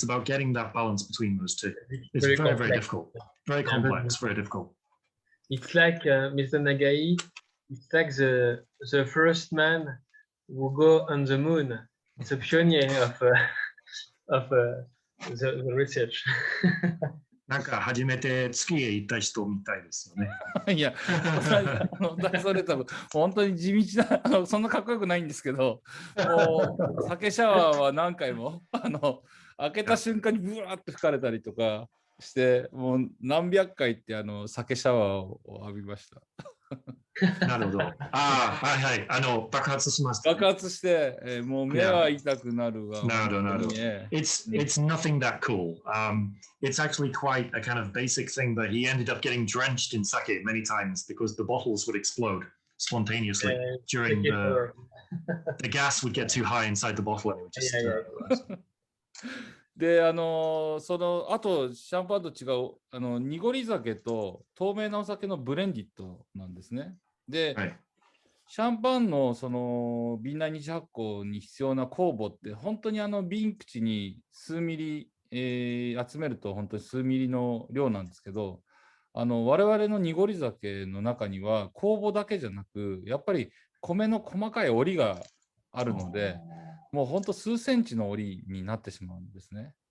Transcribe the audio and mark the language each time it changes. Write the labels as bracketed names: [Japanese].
[English] It's about getting that balance between those two. It's very difficult. Very complex, very difficult. It's like Mr. Nagai, it's like the first man who go on the moon. It's a pioneer of the research. [Japanese] なんか初めて月へ行った人みたいですよね。いや、それ多分本当に地道なそんなかっこよくないんですけど、もう酒シャワーは何回も開けた瞬間にブワーって吹かれたりとかして、もう何百回って酒シャワーを浴びました。なるほど。はいはい。爆発しました、ね。爆発して、もう目は痛くなるわ。なるほど、なるほど。 [English] It's nothing that cool. It's actually quite a kind of basic thing, but he ended up getting drenched in sake many times because the bottles would explode spontaneously during the gas would get too high inside the bottle and it would just... [Japanese] で、あとシャンパンと違う濁り酒と透明なお酒のブレンディットなんですね。で、はい、シャンパンの瓶内二次発酵に必要な酵母って本当に瓶口に数ミリ、集めると本当に数ミリの量なんですけど、我々の濁り酒の中には酵母だけじゃなくやっぱり米の細かい織りがあるので、もう本当数センチの織りになってしまうんですね。